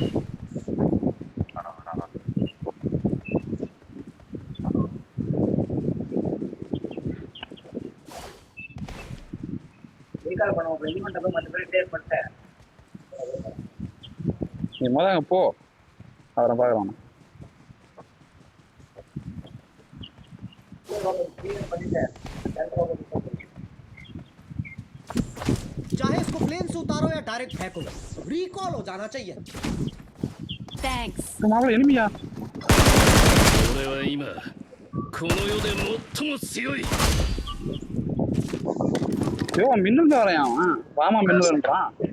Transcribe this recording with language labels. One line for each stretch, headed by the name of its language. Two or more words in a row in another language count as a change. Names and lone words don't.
Tamil: நீ முதல்ல போ அவரை பார்க்கலாம்
Hindi: चाहे इसको प्लेन से उतारो या डायरेक्ट फेंको, रिकॉल हो जाना चाहिए.
English: Thanks.
Tamil: மாப்பிள்ள எனிமியா
Japanese: 俺は今この世で最も強い。
Tamil: ஐயோ மின்னல் வரையான் அவன். வாமா மின்னல்ன்றான்.